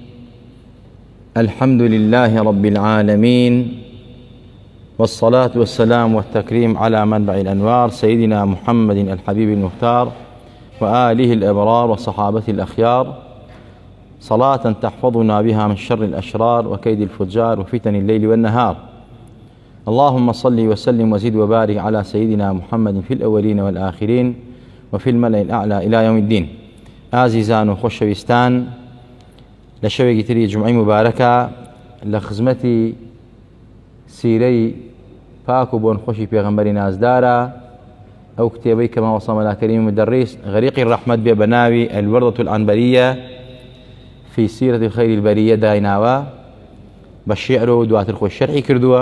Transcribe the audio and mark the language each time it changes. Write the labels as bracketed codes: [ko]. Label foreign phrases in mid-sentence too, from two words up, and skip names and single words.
[ar] الحمد لله رب العالمين، والصلاة والسلام والتكريم على منبع الأنوار سيدنا محمد الحبيب المختار وآله الأبرار وصحابته الأخيار، صلاة تحفظنا بها من شر الأشرار وكيد الفجار وفتن الليل والنهار. اللهم صل وسلم وزد وبارك على سيدنا محمد في الأولين والآخرين وفي الملأ الأعلى إلى يوم الدين. [ckb] ئازیزان و خۆشەویستان، لە شەوێکی تری جومعەی مبارەکە لە خزمەتی سیرەی پاک و بۆن خۆشی پێغەمبەری نازدارە ئەو کتێبەی کە ماوە سەمەلا کەریم مدەڕیس غەریقی ڕەحمەت بێ بە ناوی الوردة العنبریة في سیرەتی خەیری البەریە دایناوە بە شیعر و دواتر خۆی شەرحی کردووە.